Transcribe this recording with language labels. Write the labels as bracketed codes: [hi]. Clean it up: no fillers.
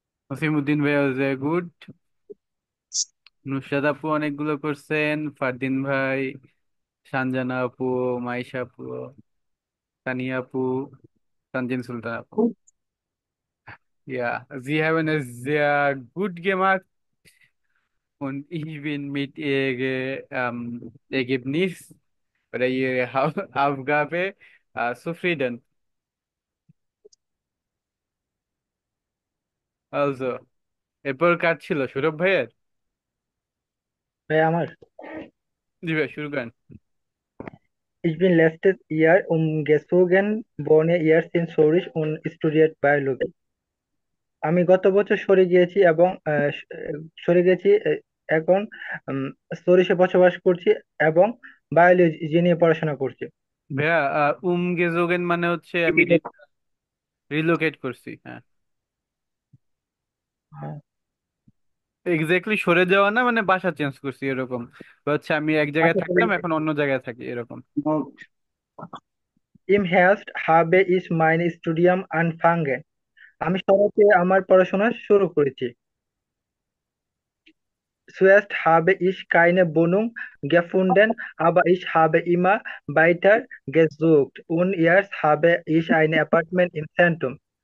[bn] নসিমুদ্দিন ভাই very good. Nusrat আপু অনেকগুলো করছেন, ফারদিন ভাই, সানজানা আপু, মাইশা আপু, তানিয়া আপু, তানজিন সুলতান আপু। [de] Ja, Sie haben es sehr gut gemacht und ich bin mit Ihrer Ergebnis oder Ihrer Aufgabe zufrieden. [bn] Also, এরপর কার ছিল, সৌরভ ভাইয়ের? ভাই আমার, জি ভাই, শুরু করেন। [de] Ich bin letztes Jahr umgezogen, wohne jetzt in Zürich und studiere Biologie. [bn] আমি গত বছর সরে গিয়েছি এবং সরে গেছি এখন উম, চুরিশে বসবাস করছি এবং বায়োলজি নিয়ে পড়াশোনা করছি। ভাইয়া, গেজোগেন মানে হচ্ছে আমি রিলোকেট করছি, হ্যাঁ। হ্যাঁ। এক্স্যাক্টলি সরে যাওয়া না, মানে বাসা চেঞ্জ করছি এরকম। বা হচ্ছে আমি এক জায়গায় আচ্ছা, থাকতাম, এখন অন্য জায়গায় থাকি এরকম। [de] Im Herbst habe ich mein Studium angefangen. [bn] আমি শরতে আমার পড়াশোনা শুরু করেছি। [de] Zuerst habe ich keine Wohnung gefunden, aber ich habe immer weiter gesucht und jetzt habe ich ein Apartment im Zentrum.